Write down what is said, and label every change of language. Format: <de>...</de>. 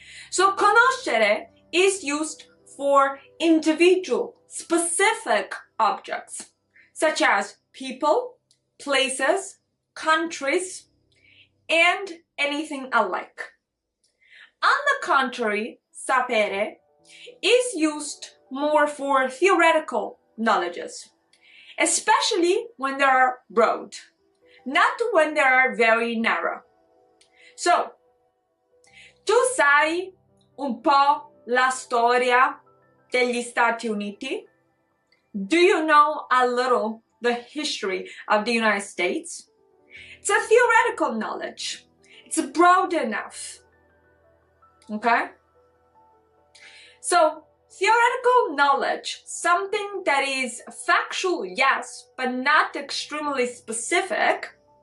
<en>So conoscere is used for individual, specific objects, such as people, places, countries, and anything alike. On the contrary, sapere is used more for theoretical knowledges, especially when they are broad, not when they are very narrow.</en> <it>So, tu sai un po' la storia degli Stati Uniti?</it> <en>Do you know a little the history of the United States? It's a theoretical knowledge. It's broad enough. Okay? So, theoretical knowledge, something that is factual, yes, but not extremely specific.</en>